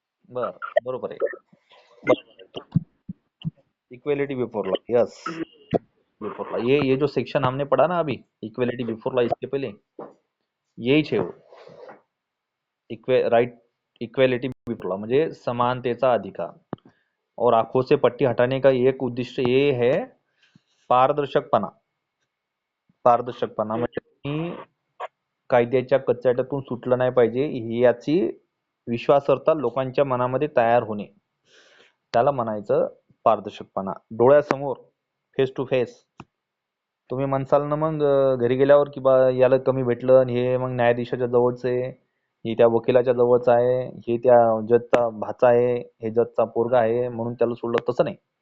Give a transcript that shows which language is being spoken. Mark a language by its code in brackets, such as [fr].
[mr] बर, बरोबर आहे. Equality before law, yes. [hi] Before law, ये जो सेक्शन हमने पढ़ा ना अभी, इक्वेलिटी बिफोर लॉ, इसके पहले यही है वो. [mr] राइट, इक्वेलिटी बिफोर लॉ म्हणजे समानतेचा अधिकार. [hi] और आंखों से पट्टी हटाने का एक उद्देश्य ये है, पारदर्शकपणा. [mr] पारदर्शकपणा म्हणजे मी कायद्याच्या कचाट्यातून सुटलं नाही पाहिजे याची विश्वासार्हता लोकांच्या मनामध्ये तयार होणे, त्याला म्हणायचं पारदर्शकपणा. डोळ्यासमोर, फेस टू फेस तुम्ही म्हणसाल ना मग घरी गेल्यावर की बा याला कमी भेटलं आणि हे मग न्यायाधीशाच्या जवळचं आहे, हे त्या वकिलाच्या जवळचं आहे, हे त्या जजचा भाचा आहे, हे जजचा पोरगा आहे म्हणून त्याला सोडलं, तसं नाही.